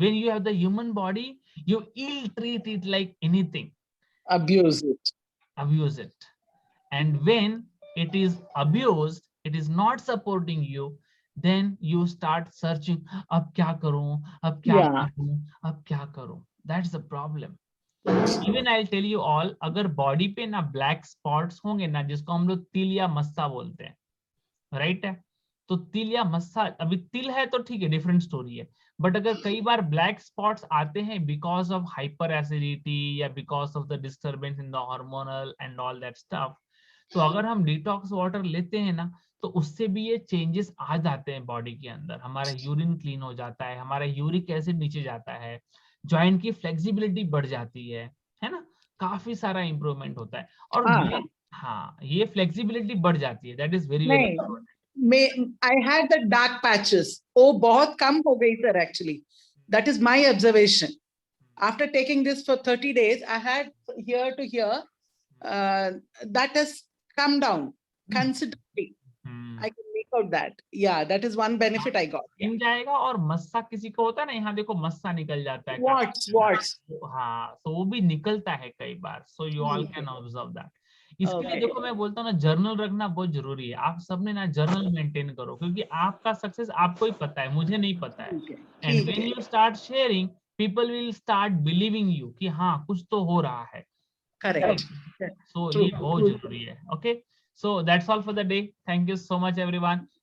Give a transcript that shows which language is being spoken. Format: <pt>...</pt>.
<en>when you have the human body, you ill treat it like anything. Abuse it. Abuse it. And when it is abused, it is not supporting you, then you start searching,</en> <hi>ab kya karoon, ab kya</hi> <en>Yeah.</en> <hi>karoon, ab kya karoon.</hi> <en>That's the problem. Even I'll tell you all,</en> <hi>अगर body पे ना black spots होंगे ना, जिसको हम लोग तिल या मस्सा बोलते हैं, राइट है, तो तिल या मस्सा, अभी तिल है तो ठीक है, डिफरेंट स्टोरी है, बट अगर कई बार ब्लैक स्पॉट्स आते हैं</hi> <en>because of hyper acidity या because of the disturbance in the hormonal and all that stuff,</en> <hi>तो अगर हम डिटॉक्स वाटर लेते हैं ना, तो उससे भी ये चेंजेस आ जाते हैं बॉडी के अंदर. हमारा यूरिन क्लीन हो जाता है, हमारा यूरिक एसिड नीचे जाता है, जॉइंट की फ्लेक्सिबिलिटी बढ़ जाती है ना, काफी सारा इंप्रूवमेंट होता है. और ये फ्लेक्सिबिलिटी बढ़ जाती है.</hi> <en>That is very very. I had the dark patches.</en> <hi>Oh, बहुत कम हो गई sir actually.</hi> <en>That is my observation. After taking this for 30 days, I had here to here, that has come down considerably. I can make out that. Yeah, that is one benefit I got.</en> <hi>इन जाएगा. और मस्सा किसी को होता है ना, यहाँ देखो मस्सा निकल जाता है.</hi> <en>Warts.</en> <hi>हाँ, तो वो भी निकलता है कई बार.</hi> <en>So you all can observe that.</en> <hi>इसके लिए देखो, मैं बोलता हूँ ना, जर्नल रखना बहुत जरूरी है. आप सबने ना जर्नल मेंटेन करो, क्योंकि आपका सक्सेस आपको ही पता है, मुझे नहीं पता है.</hi> <en>and when you start sharing, people will start believing you</en> <hi>कि हाँ कुछ तो हो रहा है.</hi> <en>Correct.</en> <hi>So ये बहुत जरूरी है.</hi> <en>Okay, so that's all for the day. Thank you so much everyone.</en>